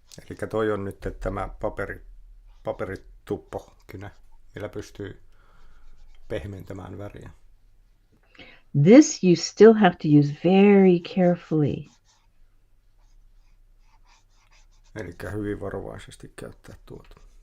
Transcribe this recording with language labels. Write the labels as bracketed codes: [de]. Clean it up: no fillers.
[fi] Eli toi on nyt tämä paperituppo kynä. millä pystyy pehmentämään väriä. [en] This you still have to use very carefully. [fi] Eli hyvin varovaisesti käyttää tuota.